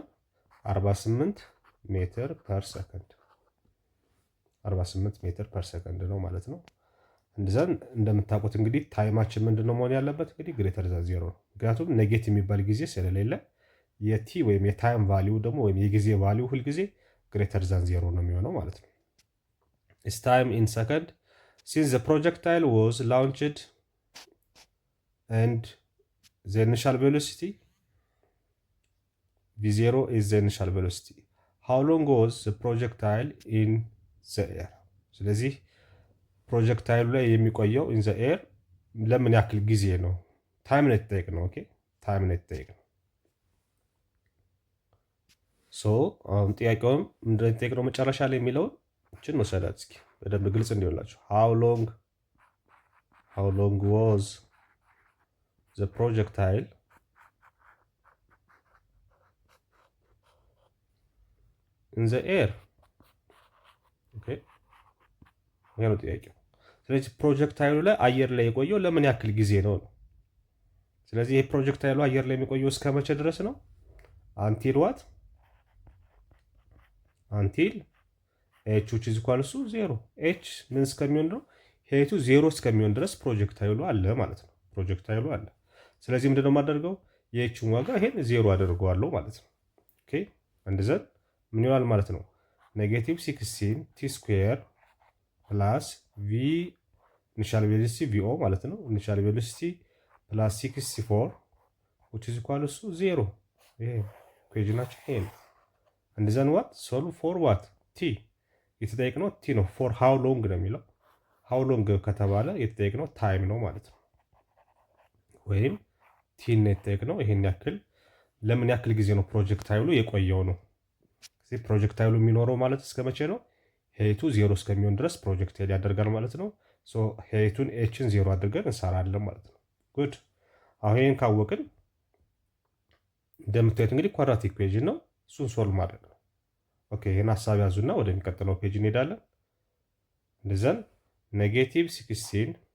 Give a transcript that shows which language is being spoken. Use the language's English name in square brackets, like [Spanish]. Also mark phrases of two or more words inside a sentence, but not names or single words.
[Amharic] 48 [English] meter per second [Amharic] 48 [English] meter per second [Amharic] ነው ማለት ነው። እንደዛን እንደምታውቁት እንግዲህ ታይማችን ምንድነው መሆን ያለበት? እንግዲህ [English] greater than 0 [Amharic] ነው። ምክንያቱም ኔጌቲቭ የሚባል ጊዜ ስለሌለ የቲ ወይም የታይም ቫልዩ ደግሞ ወይም የጊዜ ቫልዩ ሁል ጊዜ [English] greater than 0 [Amharic] ነው የሚሆነው ማለት ነው። [English] is time in second. Since the projectile was launched and the initial velocity v0 is the initial velocity, how long was the projectile in the air? [Amharic] ስለዚህ ፕሮጀክታይሉ ላይ የሚቆየው [English] in the air [Amharic] ለምን ያክል ጊዜ ነው? ታይም ነው የተጠየቅነው። ኦኬ ታይም ነው የተጠየቅነው። ሶ አሁን ጥያቄውም ምንድነው የተጠየቅነው መጨረሻ ላይ የሚለውን እችን መሰላት እስኪ በደንብ ግልጽ እንዲሆንላችሁ። [English] how long was the projectile in the air? [Amharic] ኦኬ ይሄ ነው ጥያቄው። ስለዚህ ፕሮጀክታይሉ ላይ አየር ላይ የቆየው ለምን ያክል ጊዜ ነው ነው። ስለዚህ ይሄ ፕሮጀክታይሉ አየር ላይ የሚቆየው እስከ መቼ ድረስ ነው? [English] until what until H which is equal to 0 [Amharic] ኤች ምን እስከሚሆን ነው? ሄቱ 0 እስከሚሆን ድረስ ፕሮጀክታይሉ አለ ማለት ነው። ፕሮጀክታይሉ አለ። ስለዚህ ምንድነው የማደርገው? የኤችን ዋጋ ይሄን 0 አደርገዋለሁ ማለት ነው። ኦኬ አንድ ዘን ምን ይሆናል ማለት ነው? [English] -16 t square plus v initial velocity v0 [Amharic] ማለት ነው። [English] initial velocity plus 64 which is equal to 0 [Amharic] ይሄ ኢኩዌሽናችን ይሄ ነው። [English] and then what solve for what t [Amharic] የተጠየቅነው ቲ ነው። [English] for how long [Amharic] ነው የሚለው [English] how long [Amharic] ከተባለ የተጠየቅነው ታይም ነው ማለት ነው። ወይም ቲ ነው የተጠየቅነው ይሄን ያክል ለምን ያክል ጊዜ ነው ፕሮጀክታይሉ የቆየው ነው። ስለዚህ ፕሮጀክታይሉ የሚኖረው ማለት እስከ መቼ ነው? ሄቱ 0 እስከሚሆን ድረስ ፕሮጀክታይል ያደርጋል ማለት ነው። ሶ ሄቱን ኤችን 0 አድርገን እንሰራለን ማለት ነው። ጉድ አሁን ይሄን ካወቅን እንደምታዩት እንግዲህ [English] quadratic equation [Amharic] ነው። እሱን ሶልቭ ማድረግ ነው። ኦኬ ይሄን ሐሳብ ያዙና ወደሚቀጥለው ፔጅ እንሄዳለን። እንደዛን -16